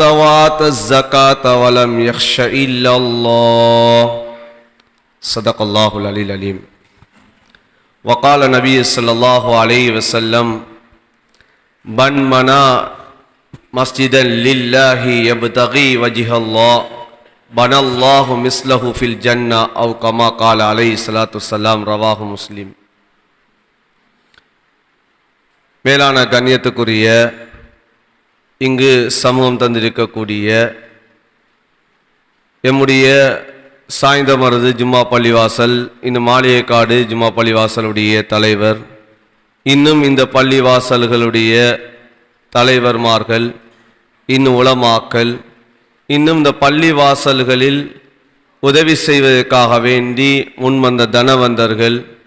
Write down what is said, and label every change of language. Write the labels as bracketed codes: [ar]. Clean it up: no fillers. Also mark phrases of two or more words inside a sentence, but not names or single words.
[ar] وآتى الزكاة ولم يخش إلا الله صدق الله العلي العليم وقال النبي صلى الله عليه وسلم من بنى مسجدا لله يبتغي وجه الله بنى الله مثله في الجنة أو كما قال عليه الصلاة والسلام رواه مسلم. [ta] மேலான கண்ணியத்துக்குரிய இங்கு சமூகம் தந்திருக்கக்கூடிய எம்முடைய சாய்ந்தமருது ஜும்மா பள்ளிவாசல், இன்னும் மாளிகைக்காடு ஜும்மா பள்ளிவாசலுடைய தலைவர், இன்னும் இந்த பள்ளிவாசல்களுடைய தலைவர்மார்கள், இன்னும் உலமாக்கள், இன்னும் இந்த பள்ளிவாசல்களில் உதவி செய்வதற்காக வேண்டி முன்வந்த தனவந்தர்கள்,